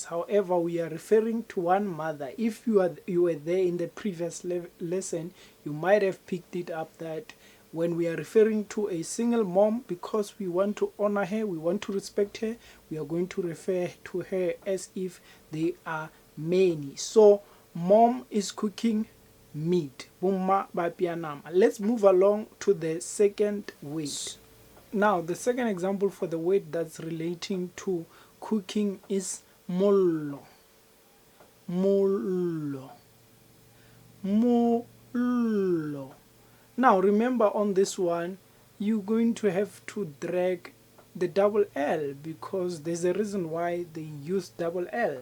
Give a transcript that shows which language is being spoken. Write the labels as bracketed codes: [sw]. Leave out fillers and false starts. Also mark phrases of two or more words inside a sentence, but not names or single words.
[en] However, we are referring to one mother. If you were there in the previous lesson, you might have picked it up that when we are referring to a single mom, because we want to honor her, we want to respect her, we are going to refer to her as if they are many. So mom is cooking meat. [nso] Bumma ba apeya nama. [en] Let's move along to the second word. Now, the second example for the word that's relating to cooking is mollo. [nso] Mollo. Mollo. [en] Now, remember on this one, you're going to have to drag the double L because there's a reason why they used double L.